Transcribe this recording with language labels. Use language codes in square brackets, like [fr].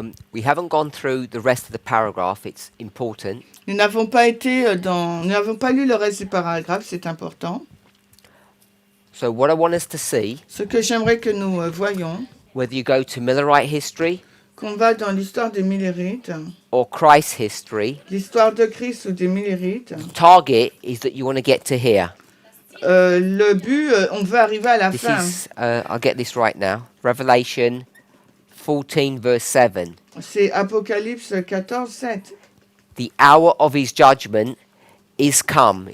[en] We haven't gone through the rest of the paragraph. It's important. [fr] Nous n'avons pas lu le reste du paragraphe, c'est important. [en] So what I want us to see, [fr] Ce que j'aimerais que nous voyions, [en] whether you go to Millerite history [fr] qu'on va dans l'histoire des Millérites, [en] or Christ history, [fr] l'histoire de Christ ou des Millérites, [en] target is that you want to get to here. [fr] le but, on veut arriver à la [en] This [fr] fin. [en] is, I'll get this right now. Revelation 14 verse 7. [fr] C'est Apocalypse 14, 7. [en] The hour of his judgment is come.